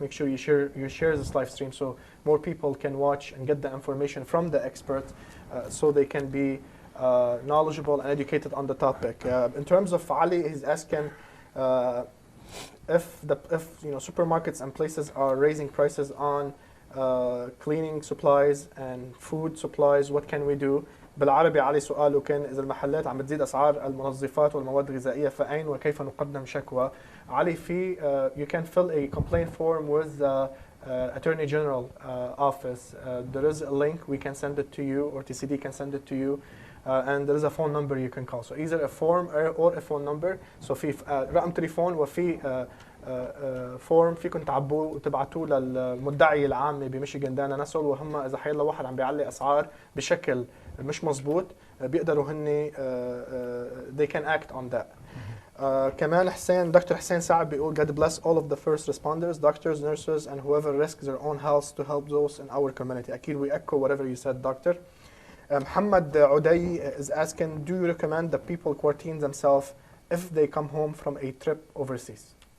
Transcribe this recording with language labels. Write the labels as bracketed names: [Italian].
[English] Make sure you share this live stream so more people can watch and get the information from the expert, so they can be knowledgeable and educated on the topic. In terms of Ali, he's asking if supermarkets and places are raising prices on cleaning supplies and food supplies, what can we do? [Arabic] بالعربي علي سؤاله كان إذا المحلات عم بتزيد أسعار المنظفات والمواد الغذائية فأين وكيف نقدم شكوى؟ علي في [English] you can fill a complaint form with the Attorney General office. There is a link, we can send it to you, or TCD can send it to you. And there is a phone number you can call. So either a form or a phone number. [Arabic] So في رقم تليفون وفي فورم فيكم تعبوه وتبعتوه للمدعية العامة بميشيغان دانا نسل، وهم إذا حيلا واحد عم بيعلي أسعار بشكل مش مزبوط بيقدروا هني [English] they can act on that. [Arabic] كمان حسين دكتور حسين سعد بيقول [English] God bless all of the first responders, doctors, nurses and whoever risks their own health to help those in our community. [Arabic] أكيد [English] we echo whatever you said, doctor. Muhammad Uday is asking, do you recommend that people quarantine themselves if they come home from a trip overseas?